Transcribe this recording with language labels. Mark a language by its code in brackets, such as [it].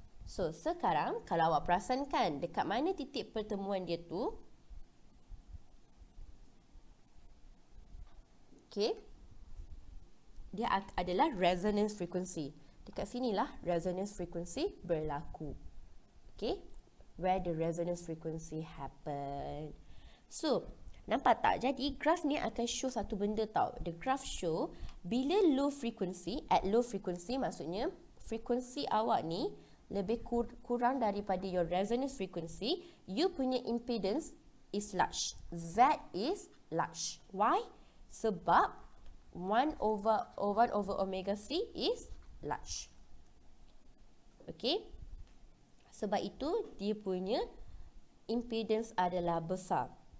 [ms] So, sekarang kalau awak perasankan dekat mana titik pertemuan dia tu. [en] Okay. [ms] Dia adalah resonance frequency. Dekat sinilah resonance frequency berlaku. Okay. [en] Where the resonance frequency happen. [ms] So, nampak tak? Jadi, graf ni akan show satu benda tau. [en] The graph show bila low frequency, at low frequency [ms] maksudnya frequency awak ni lebih kurang daripada [en] your resonance frequency, [ms] you punya [en] impedance is large. Z is large. Why? [ms] Sebab 1 over omega C [en] is large. Okay? [ms] Sebab itu, dia punya impedance adalah besar.